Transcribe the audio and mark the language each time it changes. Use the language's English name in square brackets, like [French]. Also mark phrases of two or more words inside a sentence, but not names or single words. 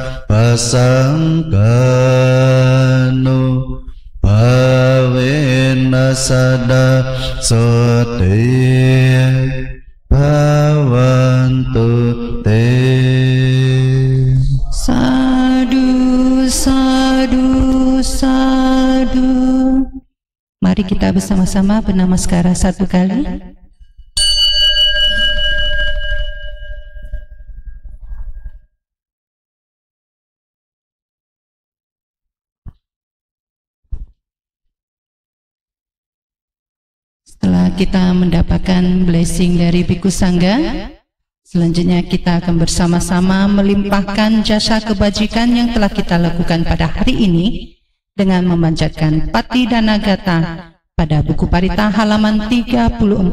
[Pali] pasangganu bhawe nasada sote bhawantu te. Sadu, sadu, sadu. [Indonesian] Mari kita bersama-sama bernamaskara satu kali. Setelah kita mendapatkan blessing dari Bhikkhu Sangga, selanjutnya kita akan bersama-sama melimpahkan jasa kebajikan yang telah kita lakukan pada hari ini dengan memanjatkan Patidana Gata pada buku Parita halaman 34.